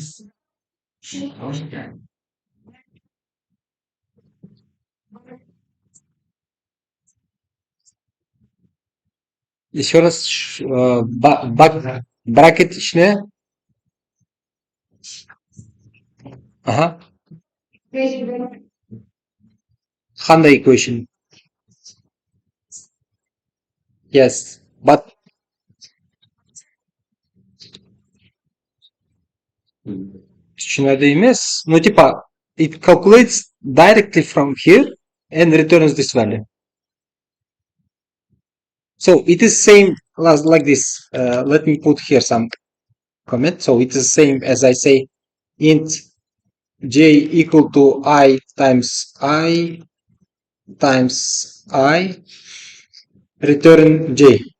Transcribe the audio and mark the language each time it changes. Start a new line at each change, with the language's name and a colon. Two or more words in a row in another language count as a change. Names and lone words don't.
Russian: Еще раз бракет içine. Aha.
Uzbek: Qanday equation?
English: Yes, but
Uzbek: tushunarli emas.
Russian: Ну, типа,
English: it calculates directly from here and returns this value. So it is same like this. Let me put here some comment. So it is same as I say int j equal to I times I times I return j.